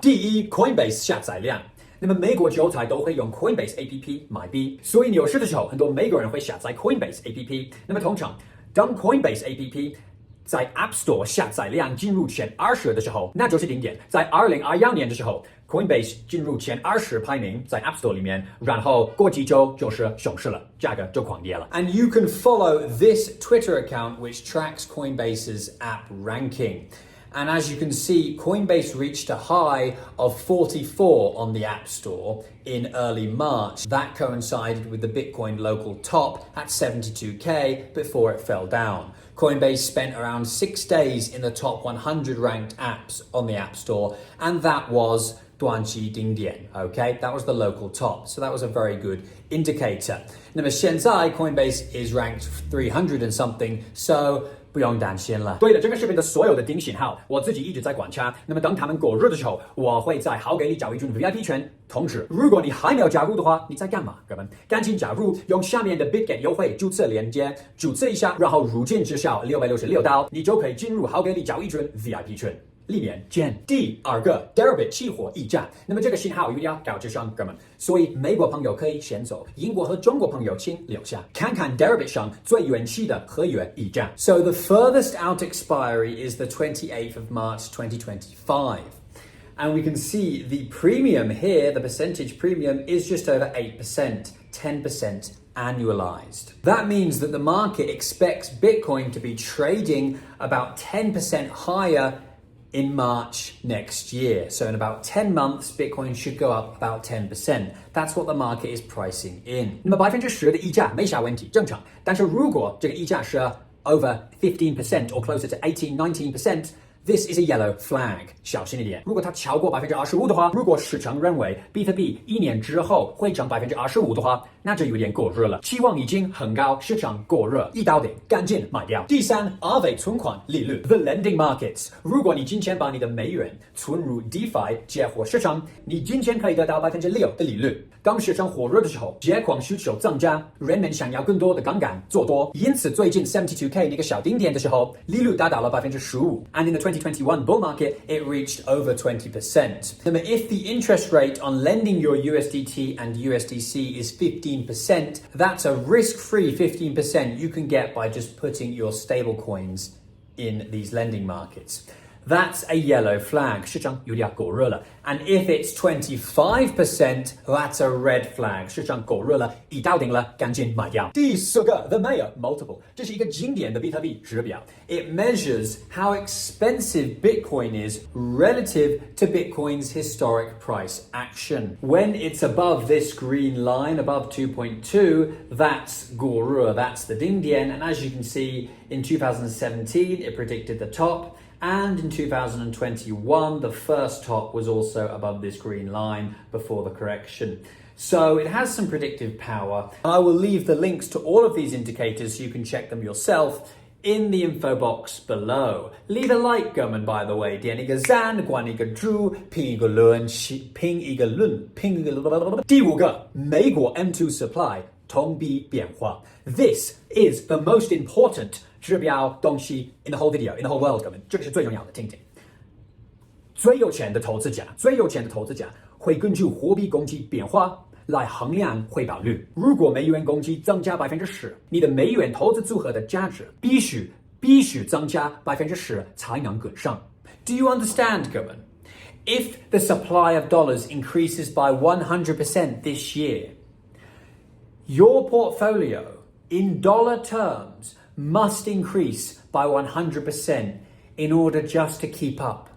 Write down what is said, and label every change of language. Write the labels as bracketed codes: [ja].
[zh] 第一 ，Coinbase 下载量。那么美国韭菜都会用 Coinbase APP 买币，所以牛市的时候，很多美国人会下载 Coinbase APP。那么通常，当 Coinbase APP在 App Store 下载量进入前20的时候，那就是顶点。在2021年的时候 ，Coinbase 进入前20排名在 App Store 里面，然后过几周就是熊市了，价格就狂跌了。 [en] And you can follow this Twitter account which tracks Coinbase's app ranking. And as you can see, Coinbase reached a high of 44 on the App Store in early March. That coincided with the Bitcoin local top at 72K before it fell down. Coinbase spent around 6 days in the top 100 ranked apps on the App Store, and that was 短期顶点, okay? That was the local top. So that was a very good indicator. 那么现在 Coinbase is ranked 300 and something, so 不用担心了。 [zh] 对了，这个视频的所有的顶信号，我自己一直在观察。那么等他们过热的时候，我会在好给力交易中 VIP 圈通知。如果你还没有加入的话，你在干嘛？哥们，赶紧加入，用下面的 BitGet 优惠注册链接注册一下，然后入金只需要666刀，你就可以进入好给力交易中 VIP 圈。里面见。第二个 Deribit 期货溢价，那么这个信号有点高智商，哥们，所以美国朋友可以先走，英国和中国朋友请留下，看看 Deribit 上最远期的合约溢价。 [en] So the furthest out expiry is the 28th of March 2025. And we can see the premium here, the percentage premium, is just over 8%, 10% annualized. That means that the market expects Bitcoin to be trading about 10% higher in March next year. So in about 10 months, Bitcoin should go up about 10%. That's what the market is pricing in. [zh] 那么10%的溢价没啥问题，正常。 [en] 但是如果这个溢价是 over 15% or closer to 18, 19%, this is a yellow flag. [zh] 小心一点。如果它超过25%的话，如果市场认为比特币1年之后会涨25%的话，那就有点过热了。期望已经很高，市场过热，一到顶，赶紧买掉。第三 ，Aave 存款利率 ， the lending markets。如果你今天把你的美元存入 DeFi 借货市场，你今天可以得到6%的利率。当市场火热的时候，借款需求增加，人们想要更多的杠杆做多，因此最近 72K 那个小顶点的时候，利率达到了15%。 [en] And in the 2021 bull market, it reached over 20%. 那么 if the interest rate on lending your USDT and USDC is 15%, that's a risk-free 15% you can get by just putting your stablecoins in these lending markets. That's a yellow flag. [zh] 市场有点过热了。 [en] And if it's 25%, that's a red flag. [zh] 市场过热了，一到顶了，赶紧买掉。第四个 The Mayor Multiple， 这是一个经典的比特币指标。 [en] It measures how expensive Bitcoin is relative to Bitcoin's historic price action. When it's above this green line, above 2.2, that's 过热, that's the 顶点. And as you can see, in 2017, it predicted the top. And in 2021, the first top was also above this green line before the correction. So it has some predictive power. I will leave the links to all of these indicators so you can check them yourself in the info box below. Leave a like, 哥们, by the way. [zh] 点一个赞，关一个注，评一个论，评一个论，评一个。第五个，美国 M2 supply 同比变化。 [en] This is the most important 指标东西 in the whole video, in the whole world, 哥们，这个是最重要的，听听。 [zh] 最有钱的投资家会根据货币供给变化来衡量回报率。如果美元供给增加10%，你的美元投资组合的价值必须增加10%才能跟上。 [en] Do you understand, 哥们? If the supply of dollars increases by 100% this year, your portfolio in dollar terms must increase by 100% in order just to keep up.